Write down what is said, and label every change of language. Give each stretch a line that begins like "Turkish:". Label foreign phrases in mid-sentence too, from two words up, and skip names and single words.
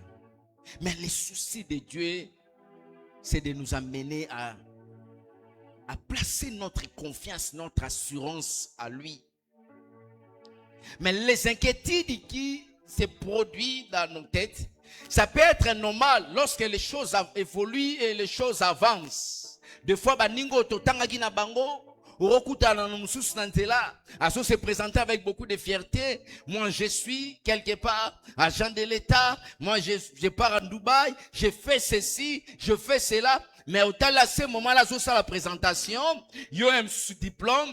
French: Mais les soucis de Dieu, c'est de nous amener à placer notre confiance, notre assurance à lui. Mais les inquiétudes qui se produisent dans nos têtes, ça peut être normal lorsque les choses évoluent et les choses avancent. Des fois,
Lingala: baningo totangaki na bango,
French: se présenter avec beaucoup de fierté. Moi, je suis quelque part agent de l'État. Moi, je pars à Dubaï. Je fais ceci, je fais cela. Mais au temps là, ce moment-là, je la présentation. Yo un diplôme.